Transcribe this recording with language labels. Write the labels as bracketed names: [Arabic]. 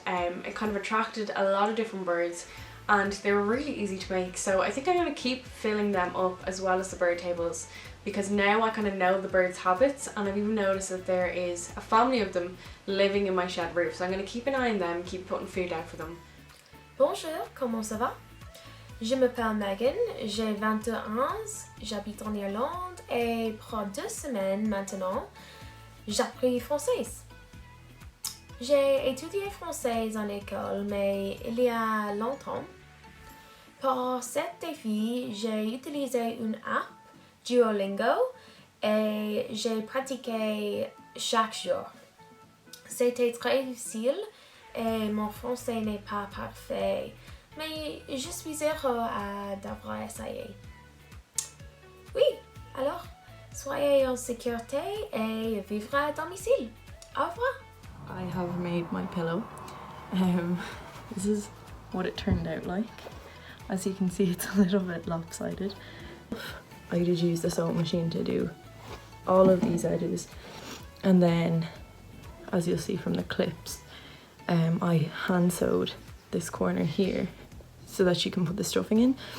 [English] It kind of attracted a lot of different birds and they were really easy to make, so I think I'm going to keep filling them up as well as the bird tables because now I kind of know the birds' habits, and I've even noticed that there is a family of them living in my shed roof, so I'm going to keep an eye on them, keep putting food out for them. [French] Bonjour, comment ça va? Je m'appelle Megan, j'ai 21 ans, j'habite en Irlande et pour 2 semaines maintenant, j'apprends français. J'ai étudié français en école, mais il y a longtemps. Pour cet défi, j'ai utilisé une app, Duolingo, et j'ai pratiqué chaque jour. C'était très difficile et mon français n'est pas parfait, mais je suis heureux d'avoir essayé. Oui, alors, soyez en sécurité et vivre à domicile. Au revoir. [English] I have made my pillow. This is what it turned out like. As you can see, it's a little bit lopsided. I did use the sewing machine to do all of these edges, and then, as you'll see from the clips, I hand sewed this corner here so that you can put the stuffing in.